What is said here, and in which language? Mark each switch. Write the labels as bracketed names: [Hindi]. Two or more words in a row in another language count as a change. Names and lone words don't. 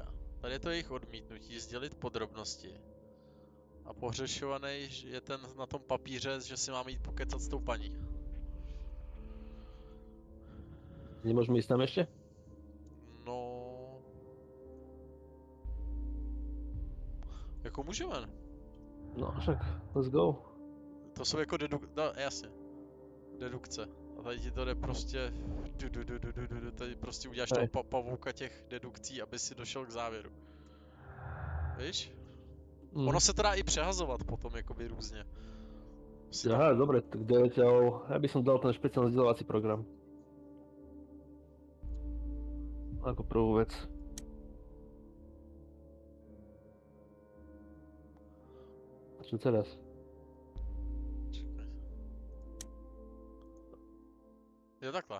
[Czech] Tady je to jejich odmítnutí, sdělit podrobnosti. A pohřešovaný je ten na tom papíře, že si máme jít pokecat s tou paní. [Slovak] Nemôžeme ísť tam ešte? [Czech] No... Jako můžeme. [Slovak] No však, [English] let's go. [Czech] To jsou jako jasně. Dedukce. A tady ti to jde prostě... Tady prostě uděláš toho pavouka těch dedukcí, aby si došel k závěru. Víš? Ono se to dá i přehazovat potom, jakoby různě. Aha, [Slovak] dobre, tak zatiaľ, ja by som dal ten špeciálny vzdelávací program. Ako prvú vec. A čo teraz? [Czech] Jo, takhle.